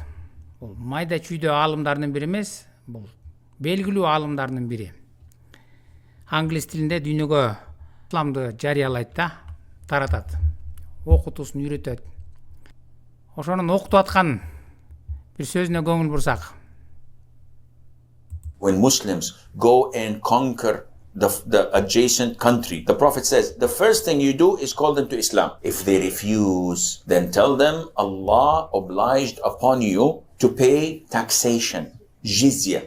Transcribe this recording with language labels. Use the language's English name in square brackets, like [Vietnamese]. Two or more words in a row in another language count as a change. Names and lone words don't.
[Kyrgyz] Бул майда чүйдө аалымдардын бири эмес, бул белгилүү аалымдардын бири. Англис тилинде дүйнөгө исламды жарыялайт да, таратат. Окутуусун үйрөтөт. Ошонун окутуп аткан бир сөзүнө көңүл бурсак. [English] When Muslims go and conquer the adjacent country, the Prophet says, the first thing you do is call them to Islam. If they refuse, then tell them Allah obliged upon you to pay taxation, jizya.